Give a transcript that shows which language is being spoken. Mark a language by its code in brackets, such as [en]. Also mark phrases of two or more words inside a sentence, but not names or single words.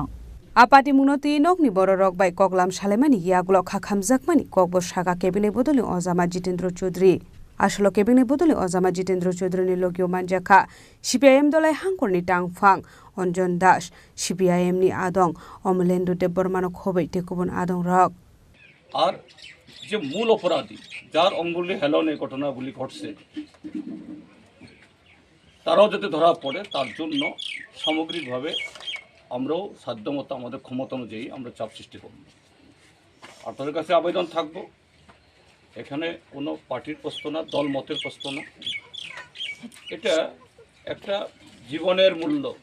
[trp] Apati munoti nokni borok bai koklam salemani yagulo khakhamjakmani kokbo saga kebinai bodolni Ojama Jitendra Chaudhary Asalo kebinai bodolni Ojama Jitendra Chaudhary ni logio manjaka CPIM dolai hangkorni tangphang Anjan Das CPIM ni adong Omlendo de Bormano khobaite kubun adong rok [bn] আর যে মূল অপরাধী যার অঙ্গুলি হেলনে ঘটনাগুলি ঘটছে তারাও যাতে ধরা পড়ে তার জন্য সামগ্রিকভাবে আমরাও সাধ্যমতো আমাদের ক্ষমতা অনুযায়ী আমরা চাপ সৃষ্টি করব আপনাদের কাছে আবেদন থাকবো এখানে কোনো পার্টির প্রশ্ন না দল মতের প্রশ্ন না এটা একটা জীবনের মূল্য